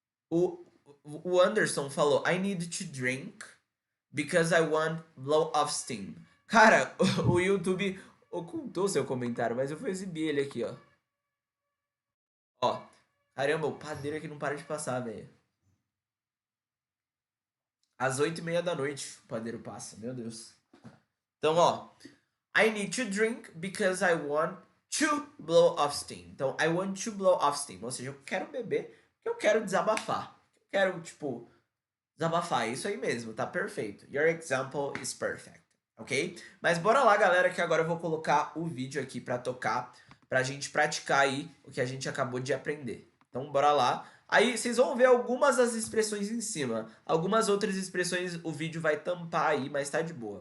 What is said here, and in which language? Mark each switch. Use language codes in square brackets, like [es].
[pt] O Anderson falou, [en] I need to drink because I want blow off steam. [pt] Cara, o YouTube ocultou seu comentário, mas eu vou exibir ele aqui, ó. Ó. Caramba, o padeiro aqui não para de passar, velho. Às 8h30 da noite o padeiro passa, meu Deus. Então, ó. [en] I need to drink because I want to blow off steam. [pt] Então, [en] I want to blow off steam. [pt] Ou seja, eu quero beber porque eu quero desabafar. Eu quero, tipo, desabafar. É isso aí mesmo, tá perfeito. [en] Your example is perfect, ok? [pt] Mas bora lá, galera, que agora eu vou colocar o vídeo aqui pra tocar, pra gente praticar aí o que a gente acabou de aprender. Então, bora lá. Aí, vocês vão ver algumas das expressões em cima. Algumas outras expressões o vídeo vai tampar aí, mas tá de boa.